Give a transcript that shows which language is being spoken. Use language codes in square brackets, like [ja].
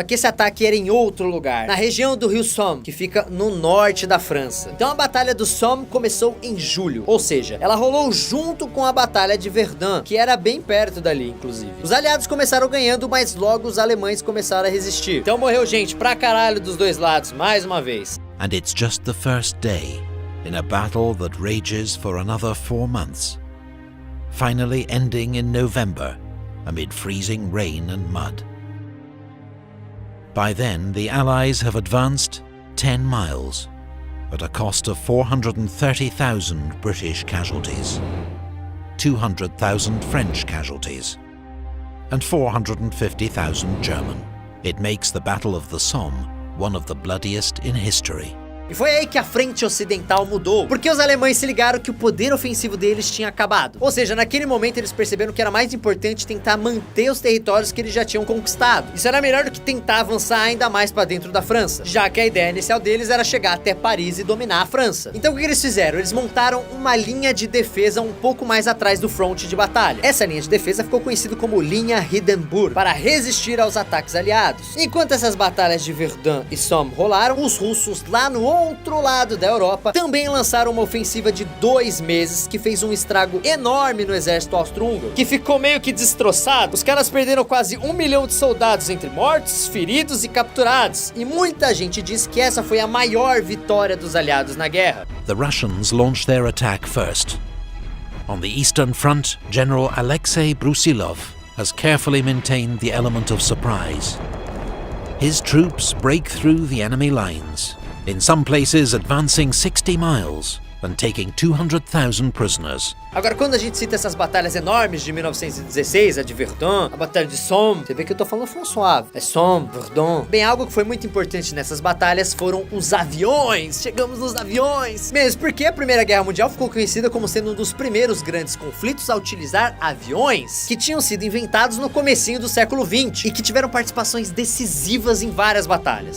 [pt] Só que esse ataque era em outro lugar, na região do rio Somme, que fica no norte da França. Então a batalha do Somme começou em julho, ou seja, ela rolou junto com a batalha de Verdun, que era bem perto dali, inclusive. Os aliados começaram ganhando, mas logo os alemães começaram a resistir. Então morreu gente pra caralho dos dois lados, mais uma vez. [en] And it's just the first day in a battle that rages for another 4 months, finally ending in November amid freezing rain and mud. By then, the Allies have advanced 10 miles at a cost of 430,000 British casualties, 200,000 French casualties, and 450,000 German. It makes the Battle of the Somme one of the bloodiest in history. [pt] E foi aí que a frente ocidental mudou, porque os alemães se ligaram que o poder ofensivo deles tinha acabado. Ou seja, naquele momento eles perceberam que era mais importante tentar manter os territórios que eles já tinham conquistado. Isso era melhor do que tentar avançar ainda mais para dentro da França, já que a ideia inicial deles era chegar até Paris e dominar a França. Então o que eles fizeram? Eles montaram uma linha de defesa um pouco mais atrás do fronte de batalha. Essa linha de defesa ficou conhecida como linha Hindenburg, para resistir aos ataques aliados. Enquanto essas batalhas de Verdun e Somme rolaram, os russos lá no outro lado da Europa também lançaram uma ofensiva de 2 meses que fez um estrago enorme no exército austro-húngaro, que ficou meio que destroçado. Os caras perderam quase 1 milhão de soldados entre mortos, feridos e capturados, e muita gente diz que essa foi a maior vitória dos aliados na guerra. [en] The Russians launched their attack first. On the Eastern Front, General Alexei Brusilov has carefully maintained the element of surprise. His troops break through the enemy lines, in some places advancing 60 miles than taking 200,000 prisoners. [pt] Agora, quando a gente cita essas batalhas enormes de 1916, a de Verdun, a Batalha de Somme, você vê que eu tô falando François, é Somme, Verdun. Bem, algo que foi muito importante nessas batalhas foram os aviões. Chegamos nos aviões. Mesmo porque a Primeira Guerra Mundial ficou conhecida como sendo um dos primeiros grandes conflitos a utilizar aviões, que tinham sido inventados no comecinho do século XX e que tiveram participações decisivas em várias batalhas.